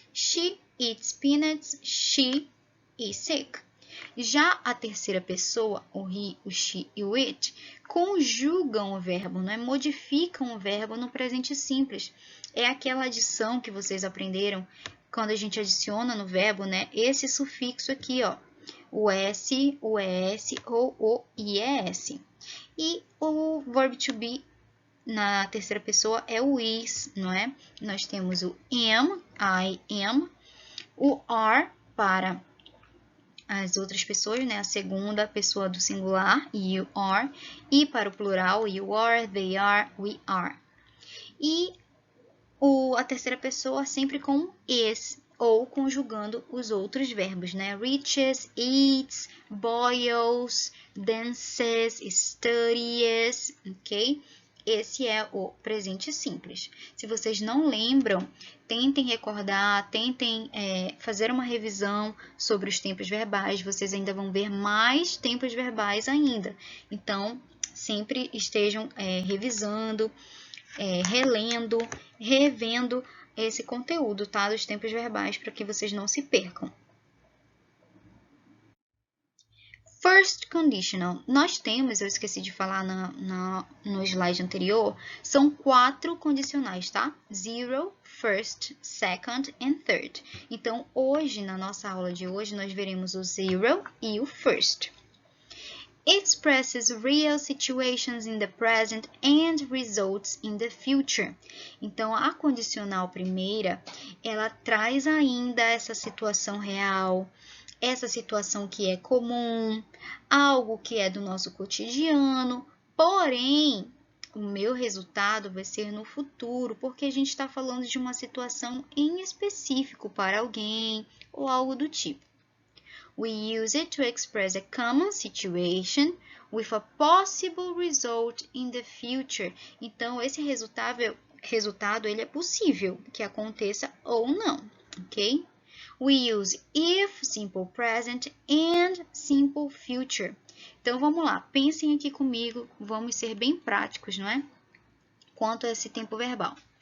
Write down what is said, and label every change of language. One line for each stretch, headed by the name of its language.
English: She eats peanuts, she is sick.
Portuguese: Já a terceira pessoa, o he, o she e o it, conjugam o verbo, não é? Modificam o verbo no presente simples. É aquela adição que vocês aprenderam quando a gente adiciona no verbo, né? Esse sufixo aqui, ó. O S, o ES ou o IES. E o verb to be na terceira pessoa é o is, não é? Nós temos o am, I am, o are para as outras pessoas, né? A segunda pessoa do singular, you are, e para o plural, you are, they are, we are. E a terceira pessoa sempre com is, ou conjugando os outros verbos, né?
English: Reaches, eats, boils, dances, studies, ok?
Portuguese: Esse é o presente simples. Se vocês não lembram, tentem recordar, tentem fazer uma revisão sobre os tempos verbais. Vocês ainda vão ver mais tempos verbais ainda. Então, sempre estejam revisando, relendo, revendo esse conteúdo, tá? Dos tempos verbais, para que vocês não se percam. First conditional, nós temos, eu esqueci de falar no slide anterior, são 4 condicionais, tá?
English: Zero, first, second and third.
Portuguese: Então, hoje, na nossa aula de hoje, nós veremos o zero e o first.
English: Expresses real situations in the present and results in the future.
Portuguese: Então, a condicional primeira, ela traz ainda essa situação real, essa situação que é comum, algo que é do nosso cotidiano, porém, o meu resultado vai ser no futuro, porque a gente está falando de uma situação em específico para alguém ou algo do tipo.
English: We use it to express a common situation with a possible result in the future.
Portuguese: Então, esse resultado ele é possível que aconteça ou não, ok?
English: We use if, simple present, and simple future.
Portuguese: Então, vamos lá. Pensem aqui comigo. Vamos ser bem práticos, não é? Quanto a esse tempo verbal.